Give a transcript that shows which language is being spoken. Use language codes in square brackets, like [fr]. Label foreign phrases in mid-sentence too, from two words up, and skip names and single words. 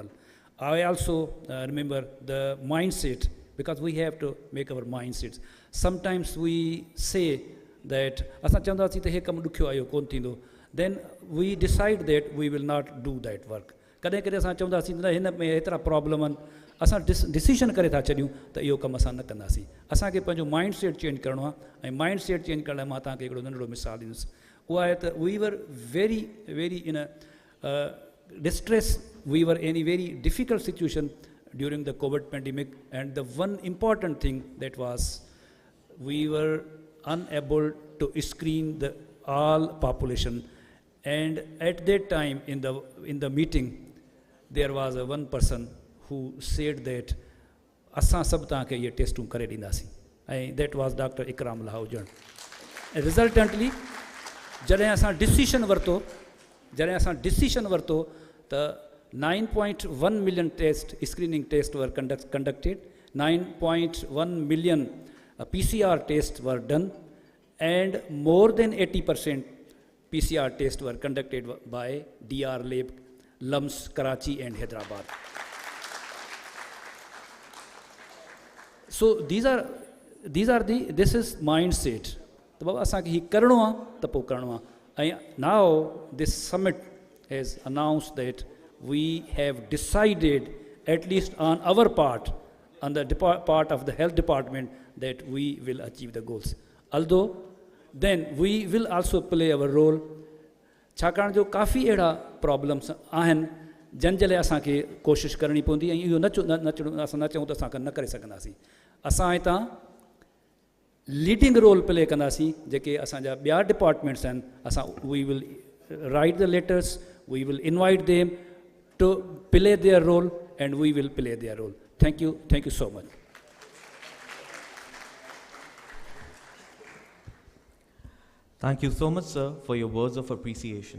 [en] I also remember the mindset, because we have to make our mindsets. Sometimes we say that then we decide that we will not do that work. [sd] Problem असां डिसीजन करे था छॾियूं त इहो कमु असां न कंदासीं. असांखे पंहिंजो माइंड सेट चेंज करिणो आहे, ऐं माइंड सेट चेंज करण लाइ मां तव्हांखे हिकिड़ो नंढिड़ो मिसाल ॾींदुसि. उहा आहे त [en] we were very in distress, we were in a very difficult situation during the COVID pandemic, and the one important thing that was we were unable to screen the all population, and at that time in the meeting there was one person who said that [sd] اسان سڀ تانکي يي ٽيسٽم ڪري ڏينداسي, [en] and that was Dr. Ikramullah Ujjan. And resultantly [sd] جڏهن اسان ڊسيزن ورتو [en] the 9.1 million screening tests were conducted. 9.1 million PCR tests were done, and more than 80% PCR tests were conducted by DR Lab, LUMHS, Karachi and Hyderabad. So this is mindset. [sd] तो बाबा असांखे ही करणो आहे त पोइ करणो आहे. [en] ऐं now this summit has announced that we have decided, at least on our part, on the part of the health department, that we will achieve the goals. Although then we will also play our role. [sd] छाकाणि जो काफ़ी अहिड़ा प्रॉब्लम्स आहिनि जन जे लाइ असांखे कोशिशि करणी पवंदी, ऐं इहो असां न चऊं त असां न करे सघंदासीं. असां हितां [en] leading role play [sd] कंदासीं. जेके असांजा ॿिया डिपार्टमेंट्स आहिनि, असां [en] We will write the letters, we will invite them to play their role, and we will play their role. Thank you so much. Thank you so much, sir, for your words of appreciation.